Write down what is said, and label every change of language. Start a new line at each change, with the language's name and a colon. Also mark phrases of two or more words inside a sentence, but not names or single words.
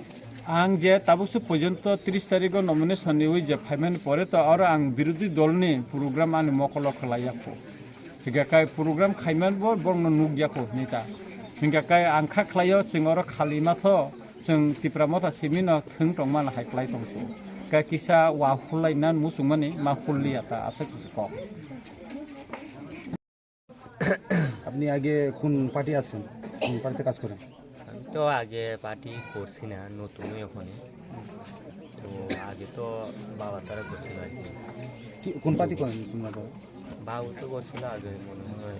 Kok Borok: आं जे ताबुसु पर्यन्त 30 तारिख नमिनेशन हुई जे फाइमेन परे तो और आं विरोधी दलनि प्रोग्राम आनि मकल खलायाखो हिगाखाय प्रोग्राम खाइमान बरन नुगियाखो नेता हिगाखाय आं खाख्लायो जों और खालिमाथ जों तिप्रामथा सिमिन थों दंमान हायख्लाय दंसो का किसा वाहुलायना मुसुमानि मा हुलियाता आसे कुसुक
Bangla: আপনি আগে কোন পার্টি আছেন কোন পার্টিতে কাজ করেন তো আগে পার্টি করছি না নতুন ওখানে তো আগে তো বাবা তারা করছিল আর কি কোন পার্টি করেন তোমরা বাবু তো করছিল আগে মনে হয়